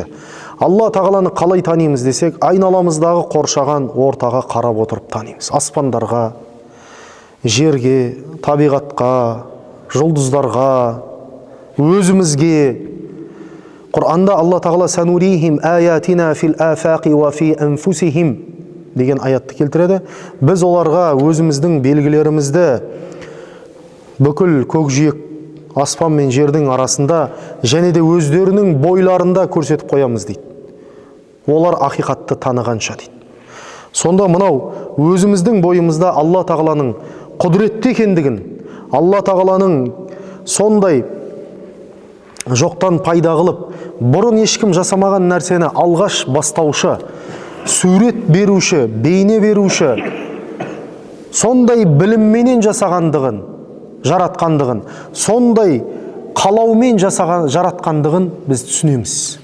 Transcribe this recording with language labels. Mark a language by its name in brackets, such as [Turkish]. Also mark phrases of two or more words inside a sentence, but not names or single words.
[Kazakh] Алла тағаланы қалай танимыз десек, айналамыздағы қоршаған ортаға қарап отырып танимыз. Аспандарға, жерге, табиғатқа, жұлдыздарға, өзімізге. Құр'анда Алла тағала [Arabic] «سنريهم آياتنا في الآفاق وفي أنفسهم» [Kazakh] деген аятты келтіреді. Біз оларға өзіміздің белгілерімізді бүкіл көкжиек аспан мен жердің арасында және де өздерінің бойларында көрсетіп қоямыз дейді. Олар ақиқатты танығанша дейді. Сонда мынау өзіміздің бойымызда Алла тағаланың құдіретті екендігін, Алла тағаланың сондай жоқтан пайда қылып, бұрын ешкім жасамаған нәрсені алғаш бастаушы, сурет беруші, бейне беруші, сондай білімменен жасағандығын, жаратқандығын, сондай қалаумен жаратқандығын біз түсінеміз.